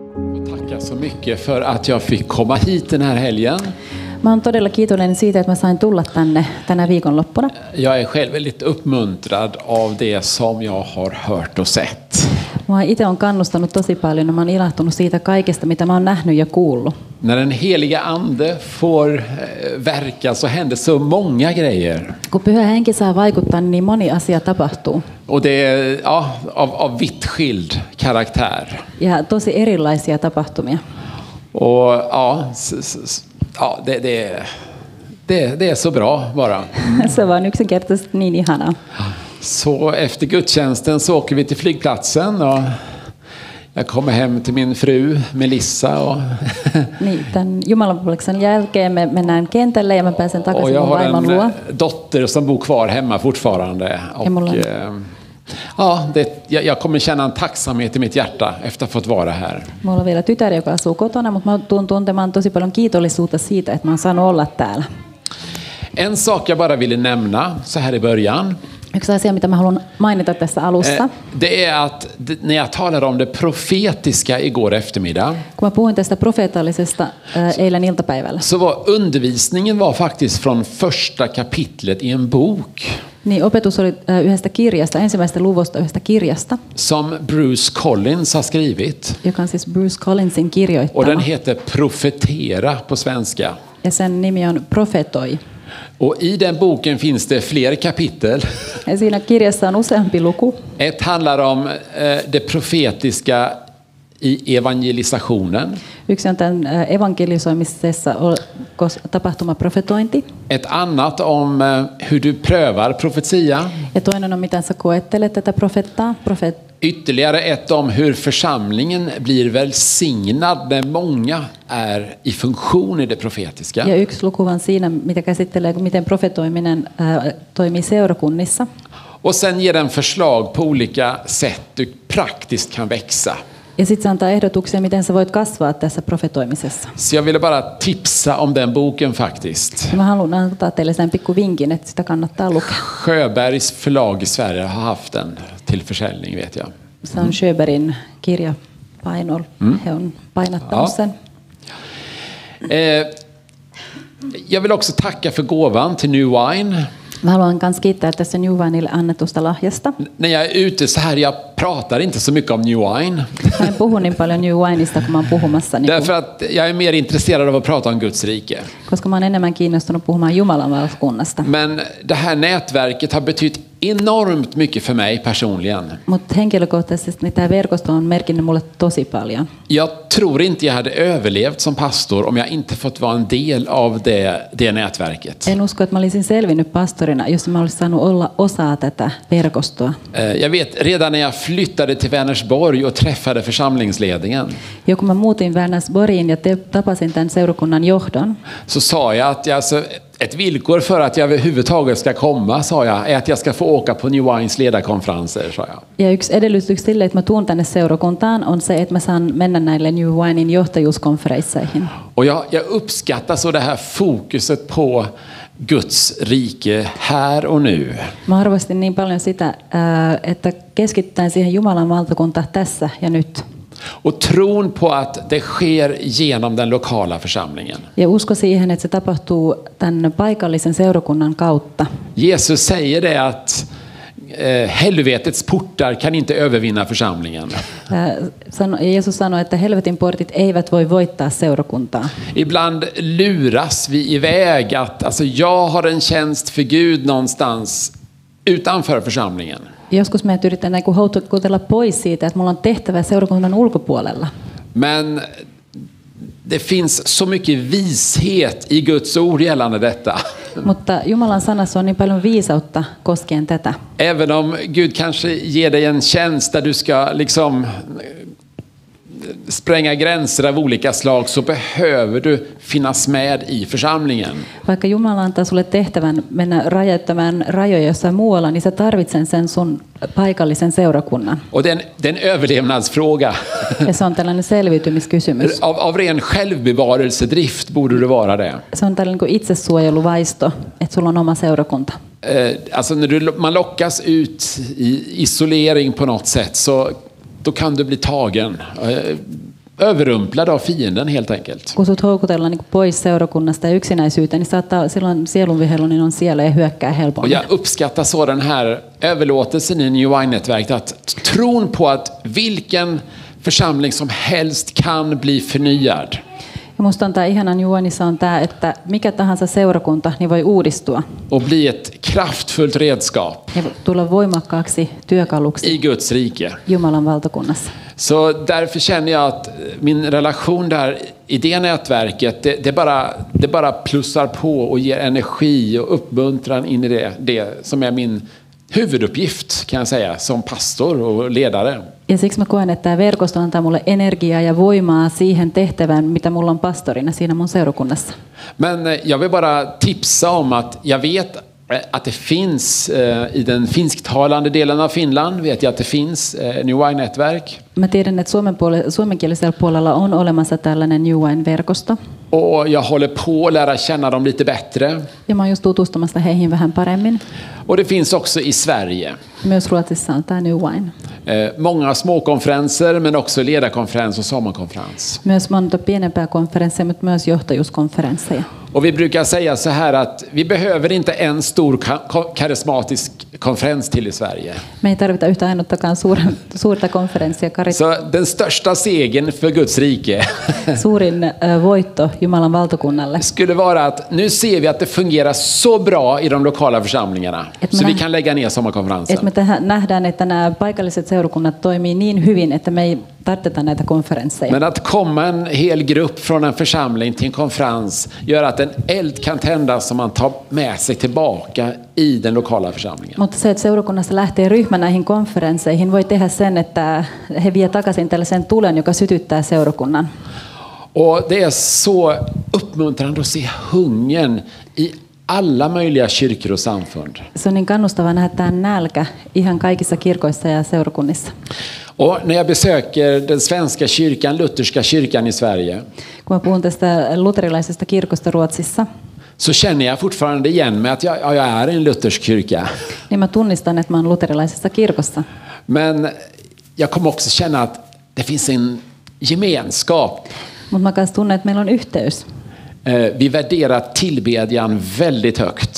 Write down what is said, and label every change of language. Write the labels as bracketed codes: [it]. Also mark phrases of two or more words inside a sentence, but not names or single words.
[sv] Tackar så mycket för att jag fick komma hit den här helgen. [fi] Mä oon todella kiitollinen siitä, että mä sain tulla tänne tänä viikonloppuna. [sv] Jag är själv väldigt uppmuntrad av det som jag har hört och sett. [fi] Mua itse on kannustanut tosi paljon ja mä oon ilahtunut siitä kaikesta, mitä mä oon nähnyt ja kuullut. [sv] När den heliga ande får verka så händer så många grejer. [fi] Kun Pyhä Henki saa vaikuttaa, niin moni asia tapahtuu. [sv] Och det är av vitt skild karaktär. [fi] Ja tosi erilaisia tapahtumia. [sv] Och det är så bra bara. [fi] Se vaan yksinkertaisesti niin ihanaa. [sv] Så efter gudstjänsten så åker vi till flygplatsen och jag kommer hem till min fru Melissa och [fi] Niin, tämän jumalanpalveluksen jälkeen me mennään kentälle ja mä pääsen [sv] och [fi] takaisin [sv] jag [fi] mun [sv] har [fi] vaimon luo. [sv] en dotter som bor kvar hemma fortfarande och jag kommer känna en tacksamhet i mitt hjärta efter att ha fått vara här. [fi] Mulla on vielä tytär, joka asuu kotona, mutta mä tuun tuntemaan tosi paljon kiitollisuutta siitä, että mä oon saanut olla täällä. [sv] En sak jag bara ville nämna så här i början. [fi] Yksi asia, mitä mä haluan mainita tässä alussa. [sv] Det är att när jag talade om det profetiska igår eftermiddag. [fi] Kun mä puhuin tästä profeetallisesta eilen iltapäivällä. [sv] Så undervisningen var faktiskt från första kapitlet i en bok. [fi] Niin, opetus oli yhdestä kirjasta, ensimmäisestä luvusta yhdestä kirjasta. [sv] Som Bruce Collins har skrivit. [fi] Joka on siis Bruce Collinsin kirjoittama. [sv] Och den heter Profetera på svenska. [fi] Ja sen nimi on Profetoi. [sv] Och i den boken finns det fler kapitel. [fi] Ja siinä kirjassa on useampi luku. [sv] Ett handlar om det profetiska i evangelisationen. [fi] Yksi on tämän evankelisoimisessa tapahtuma profetointi. [sv] Ett annat om hur du prövar profetia. [fi] Ja toinen on miten sä koettelet tätä profettaa. [sv] Ytterligare ett om hur församlingen blir välsignad när många är i funktion i det profetiska. [fi] Ja yksi luku on siinä, mitä käsittelee, miten profetoiminen toimii seurakunnissa. [sv] Och sen ger den förslag på olika sätt du praktiskt kan växa. [fi] Ja sitten se antaa ehdotuksia, miten sä voit kasvaa tässä profetoimisessa. [sv] Så jag ville bara tipsa om den boken faktiskt. [fi] Ja mä haluan antaa teille sen pikku vinkin, että sitä kannattaa lukea. [sv] Sjöbergs förlag i Sverige har haft den till försäljning, vet jag. [fi] Se on Sjöbergin kirjapainolla. He on painattanut sen. [sv] Jag vill också tacka för gåvan till New Wine. [fi] Mä haluan myös kiittää tässä New Winelle annetusta lahjasta. [sv] När jag är ute så här, jag pratar inte så mycket om New Wine. [fi] Mä en puhu niin paljon New Wineista, kun mä oon puhumassa. [sv] Därför att jag är mer intresserad av att prata om Guds rike. [fi] Koska mä oon enemmän kiinnostunut puhumaan Jumalan valtakunnasta. [sv] Men det här nätverket har betytt enormt mycket för mig personligen. [fi] Mutta henkilökohtaisesti niin tämä verkosto on merkinnyt mulle tosi paljon. [sv] Jag tror inte jag hade överlevt som pastor om jag inte fått vara en del av det nätverket. [fi] En usko, että mä olisin selvinnyt pastorina, jos mä olisin saanut olla osa tätä verkostoa. [sv] Jag vet, redan när jag flyttade till Vänersborg och träffade församlingsledningen. [fi] Ja kun mä muutin Vänersborgiin ja tapasin tämän seurakunnan johdon. [sv] Så sa jag att ett villkor för att jag överhuvudtaget ska komma, sa jag, är att jag ska få åka på New Wines ledarkonferenser, sa jag. [fi] Ja yksi edellytys sille, että mä tuun tänne seurakuntaan, on se, että mä saan mennä näille New Winein johtajuuskonferensseihin. [sv] Och jag uppskattar så det här fokuset på Guds rike här och nu. [fi] Mä arvostin niin paljon sitä, että keskitytään siihen Jumalan valtakuntaan tässä ja nyt. [sv] Och tron på att det sker genom den lokala församlingen. [fi] Ja usko siihen, että se tapahtuu tämän paikallisen seurakunnan kautta. [sv] Jesus säger det att helvetets portar kan inte övervinna församlingen. [fi] Jesus sanoi, että helvetin portit eivät voi voittaa seurakuntaa. [sv] Ibland luras vi iväg att alltså jag har en tjänst för Gud någonstans utanför församlingen. [fi] Joskus me yritetään houkutella pois siitä, että mulla on tehtävä seurakunnan ulkopuolella. [sv] Men det finns så mycket vishet i Guds ord gällande detta. [fi] Mutta Jumalan sanassa on niin paljon viisautta koskien tätä. [sv] Även om Gud kanske ger dig en tjänst där du ska liksom spränga gränser av olika slag, så behöver du finnas med i församlingen. [fi] Vaikka Jumala antaa sulle tehtävän mennä rajoittamaan rajoja jossain muualla, niin sä tarvitset sen sun paikallisen seurakunnan. [sv] Och det är en överlevnadsfråga. [fi] Ja se on tällainen selviytymiskysymys. [sv] Av ren självbevarelsedrift borde det vara det. [fi] Se on tällainen kuin itsesuojeluvaisto, että sulla on oma seurakunta. [sv] Alltså när man lockas ut i isolering på något sätt, så då kan du bli tagen. överrumplad av fienden helt enkelt. [fi] Kun sut houkutellaan niin pois seurakunnasta ja yksinäisyyteen, niin saattaa silloin sielunvihollinen on siellä ja hyökkää [sv] Och [fi] helpommin. [sv] jag uppskattar så den här överlåtelsen i New Wine-nätverket, att tron på att vilken församling som helst kan bli förnyad. [fi] Ja musta on tämä ihanan juonissa on tämä, että mikä tahansa seurakunta niin voi uudistua [sv] Och bli ett kraftfullt redskap [fi] ja tulla voimakkaaksi työkaluksi [sv] i Guds rike. [fi] Jumalan valtakunnassa. [sv] Så därför känner jag att min relation där i det nätverket, det bara plussar på och ger energi och uppmuntran in i det som är min huvuduppgift, kan jag säga, som pastor och ledare. [fi] Ja siksi mä koen, että tämä verkosto antaa mulle energiaa ja voimaa siihen tehtävään, mitä mulla on pastorina siinä mun seurakunnassa. [sv] Men jag vill bara tipsa om att jag vet att det finns i den finsktalande delen av Finland, vet jag att det finns New Wine-nätverk. [fi] Mä tiedän, että suomenkielisellä puolella on olemassa tällainen New Wine-verkosto. [sv] Och jag håller på att lära känna dem lite bättre. [fi] Ja mä oon just tutustumassa heihin vähän paremmin. [sv] Och det finns också i Sverige. [fi] Myös Ruotsissa on tämä New Wine. [sv] Många småkonferenser, men också ledarkonferens och sommarkonferens. [fi] Myös monta pienempää konferensseja, mutta myös johtajuuskonferensseja. [sv] Och vi brukar säga så här att vi behöver inte en stor karismatisk konferens till i Sverige. [fi] Me ei tarvita yhtä ainuttakaan suurta konferenssia. [sv] Så den största segern för Guds rike [fi] Suurin voitto Jumalan valtakunnalle. [sv] skulle vara att nu ser vi att det fungerar så bra i de lokala församlingarna. Så vi kan lägga ner sommarkonferensen. [fi] Että me nähdään, että nämä paikalliset seurakunnat toimii niin hyvin, että me ei tarvita näitä konferensseja. [sv] Men att komma en hel grupp från en församling till en konferens gör att en eld kan tändas som man tar med sig tillbaka i den lokala församlingen. [fi] Mutta se, että seurakunnassa lähtee ryhmä näihin konferensseihin, voi tehdä sen, että he vie takaisin tällaisen tulen, joka sytyttää seurakunnan. [sv] Och det är så uppmuntrande att se hungern i alla möjliga kyrkor och samfund. [fi] Se on niin kannustavaa nähdä tämä nälkä ihan kaikissa kirkoissa ja seurakunnissa. [sv] Och när jag besöker den svenska kyrkan, lutherska kyrkan i Sverige, [fi] Kun mä puhun tästä luterilaisesta kirkosta Ruotsissa, [sv] så känner jag fortfarande igen mig att jag är en luthersk kyrka. [fi] niin mä tunnistan, että mä oon luterilaisessa kirkossa. [sv] Men jag kommer också känna att det finns en gemenskap. [fi] Mutta mä kanssa tunnen, että meillä on yhteys. [sv] Vi värderar tillbedjan väldigt högt.